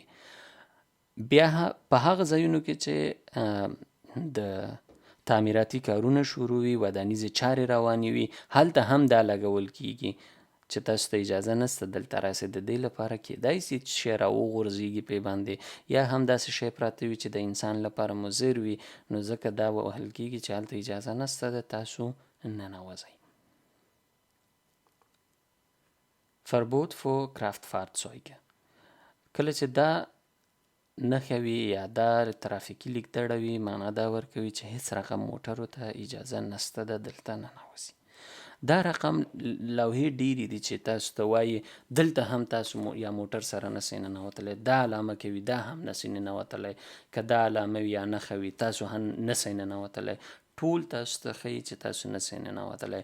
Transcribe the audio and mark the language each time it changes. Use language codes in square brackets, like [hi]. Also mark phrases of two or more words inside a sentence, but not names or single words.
[ps] بیا په هغه ځایونو کې چې د تعمیراتي کارونه شروع وي ودانیزې چارې روانې وي هلته هم دا لګول کیږي چې تاسو ته اجازه نسته دلته راسئ د دې لپاره کیدای شي چې شی راوغورځېږي پې باندې یا هم داسې شی پراته وي چې د انسان لپاره مضر وي نو ځکه دا ووهل کیږي چې هلته اجازه نسته ده تاسو ننوځئ. [de] Verbot für Kraftfahrzeuge [ps] کله چې دا نښه وي یا دا ترافیکي لیکدړه وي معنا دا ورکوي چې هیڅ رقم موټرو ته اجازه نسته ده دلته ننوځي. دا رقم لوحې ډېرې دي چې تاسو ته وایي دلته هم تاسو یا موټر سره نسئ ننوتلی، دا علامه کوي دا هم نسئ ننوتلی، که دا علامه وي یا نښه وي تاسو هم نسئ ننوتلی، ټول تاسو ته ښیي چې تاسو نسئ ننوتلی.